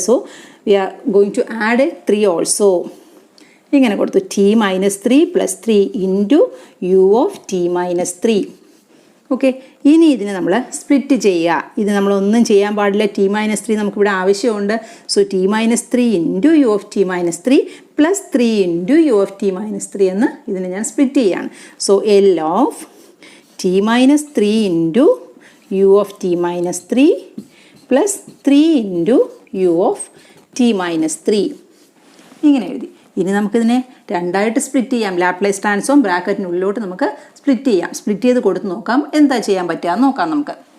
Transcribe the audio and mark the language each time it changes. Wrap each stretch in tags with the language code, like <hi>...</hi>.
<en>So we are going to add 3 also.</en> <ml>ഇങ്ങനെ കൊടുത്തു,</ml> <en>T minus 3 plus 3 into U of T minus 3.</en> <ml>Okay, ഇനി ഇതിനെ നമ്മൾ split ചെയ്യുക. ഇത് നമ്മളൊന്നും ചെയ്യാൻ പാടില്ല, ടി മൈനസ് 3 നമുക്കിവിടെ ആവശ്യമുണ്ട്.</ml> <en>so T minus 3 into U of T minus 3 plus 3 into U of T minus 3</en> <ml>എന്ന് ഇതിനെ ഞാൻ സ്പ്ലിറ്റ് ചെയ്യുകയാണ്.</ml> <en>so L of t minus 3 into u of t minus 3 plus 3 into u of t minus 3</en> <ml>ഇങ്ങനെ എഴുതി. ഇനി നമുക്കിതിനെ രണ്ടായിട്ട് split ചെയ്യാം. ലാപ്ലേസ് ട്രാൻസ്ഫോം ബ്രാക്കറ്റിനുള്ളിലോട്ട് നമുക്ക് സ്പ്ലിറ്റ് ചെയ്യാം. സ്പ്ലിറ്റ് ചെയ്ത് കൊടുത്ത് നോക്കാം എന്താ ചെയ്യാൻ പറ്റുക നോക്കാം നമുക്ക്.</ml>